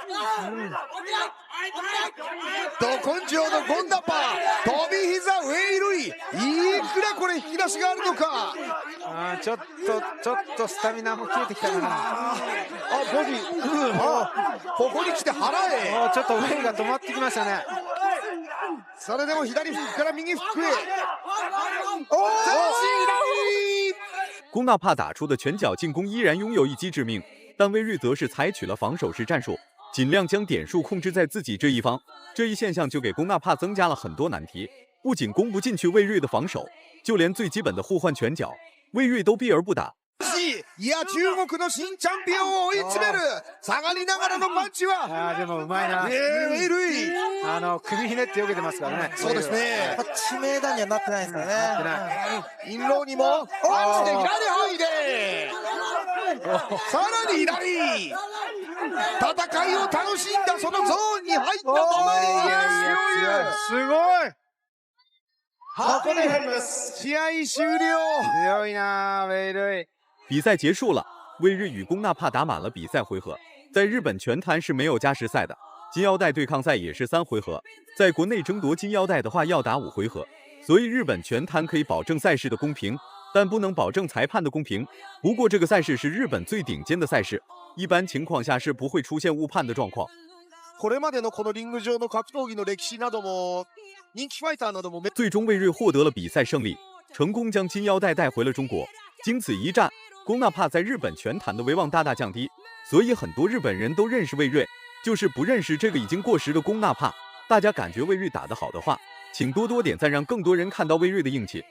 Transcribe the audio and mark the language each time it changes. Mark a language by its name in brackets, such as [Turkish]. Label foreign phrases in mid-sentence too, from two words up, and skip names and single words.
[Japanese] ど根性のゴンナパー、飛び膝ウェイルイ。いくらこれ引き出しがあるのか。ちょっとスタミナも切れてきたかな。ボディ、ここに来て腹へ。ちょっとウェイが止まってきましたね。それでも左フックから右フックへ。 [Chinese] 龚纳帕打出的拳脚进攻依然拥有一击致命，但魏睿则是采取了防守式战术，尽量将点数控制在自己这一方。这一现象就给龚纳帕增加了很多难题，不仅攻不进去魏睿的防守，就连最基本的互换拳脚，魏睿都避而不打。 [Japanese] いや、中国の新チャンピオンを追い詰める下がりながらのパンチは。でもうまいな。ウェイルイ。首ひねって避けてますからね。そうですね。致命打にはなってないですからね。インローにもパンチで左入れ。さらに左。戦いを楽しんだそのゾーンに入ったままに。すごい。ハコネヘムス試合終了。強いな、ウェイルイ。 [Chinese] 比赛结束了，魏睿与龚纳帕打满了比赛回合。在日本拳坛是没有加时赛的，金腰带对抗赛也是3回合。在国内争夺金腰带的话要打5回合，所以日本拳坛可以保证赛事的公平，但不能保证裁判的公平。不过这个赛事是日本最顶尖的赛事，一般情况下是不会出现误判的状况。 [Japanese] これまでのこのリング上の格闘技の歴史なども、人気ファイターなども。 [Chinese] 最终魏睿获得了比赛胜利，成功将金腰带带回了中国。经此一战，龚纳帕在日本拳坛的威望大大降低，所以很多日本人都认识魏睿，就是不认识这个已经过时的龚纳帕。大家感觉魏睿打得好的话，请多多点赞，让更多人看到魏睿的硬气。